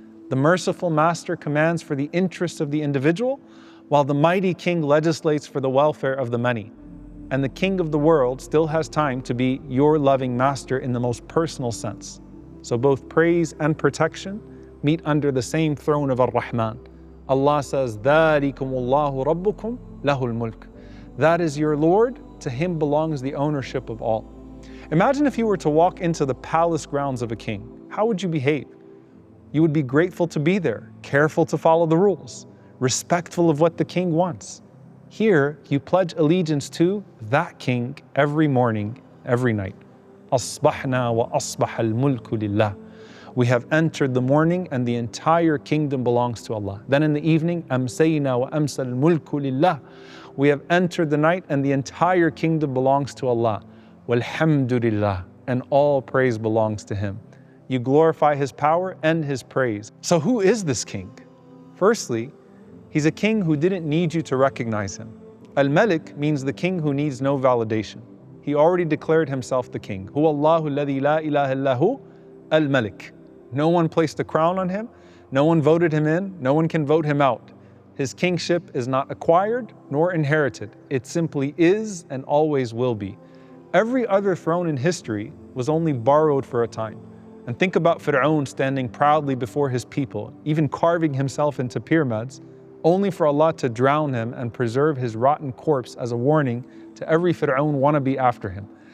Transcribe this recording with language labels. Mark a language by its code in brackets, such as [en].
[en] The merciful master commands for the interest of the individual, while the mighty king legislates for the welfare of the many. And the king of the world still has time to be your loving master in the most personal sense. So both praise and protection meet under the same throne of Ar-Rahman. Allah says, [ar] ذَلِكُمُ اللَّهُ رَبُّكُمْ لَهُ الْمُلْكُ. [en] That is your Lord, to him belongs the ownership of all. Imagine if you were to walk into the palace grounds of a king. How would you behave? You would be grateful to be there, careful to follow the rules, respectful of what the king wants. Here, you pledge allegiance to that king every morning, every night. [ar] أَصْبَحْنَا وَأَصْبَحَ الْمُلْكُ لِلَّهِ. [en] We have entered the morning and the entire kingdom belongs to Allah. Then in the evening, [ar] أَمْسَيْنَا وَأَمْسَى الْمُلْكُ لِلَّهِ. [en] We have entered the night and the entire kingdom belongs to Allah. [ar] وَالْحَمْدُ لِلَّهِ. [en] And all praise belongs to Him. You glorify His power and His praise. So who is this king? Firstly, He's a king who didn't need you to recognize Him. Al-Malik means the king who needs no validation. He already declared Himself the king. [ar] هُوَ اللَّهُ الَّذِي لَا إِلَهَ إِلَّا هُوَ Al-Malik. [en] No one placed a crown on Him. No one voted Him in. No one can vote Him out. His kingship is not acquired nor inherited. It simply is and always will be. Every other throne in history was only borrowed for a time. And think about Fir'aun standing proudly before his people, even carving himself into pyramids, only for Allah to drown him and preserve his rotten corpse as a warning to every Fir'aun wannabe after him.